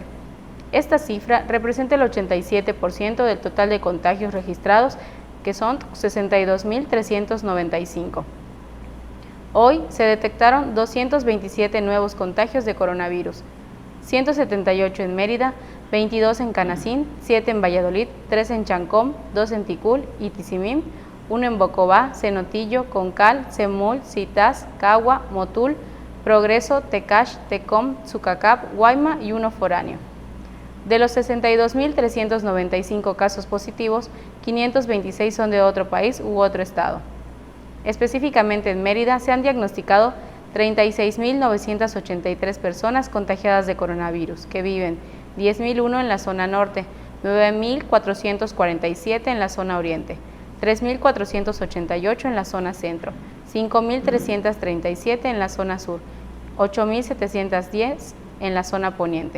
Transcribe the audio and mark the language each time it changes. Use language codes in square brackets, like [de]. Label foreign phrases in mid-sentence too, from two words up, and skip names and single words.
[es] Esta cifra representa el 87% del total de contagios registrados, que son 62.395. Hoy se detectaron 227 nuevos contagios de coronavirus, 178 en Mérida, 22 en Canacín, 7 en Valladolid, 3 en Chancom, 2 en Ticul y Tizimín, 1 en Bocobá, Cenotillo, Concal, Semul, Citás, Cagua, Motul, Progreso, Tecash, Tecom, Tzucacap, Guayma y 1 foráneo. De los 62.395 casos positivos, 526 son de otro país u otro estado. Específicamente en Mérida se han diagnosticado 36.983 personas contagiadas de coronavirus, que viven 10.001 en la zona norte, 9.447 en la zona oriente, 3.488 en la zona centro, 5.337 en la zona sur, 8.710 en la zona poniente.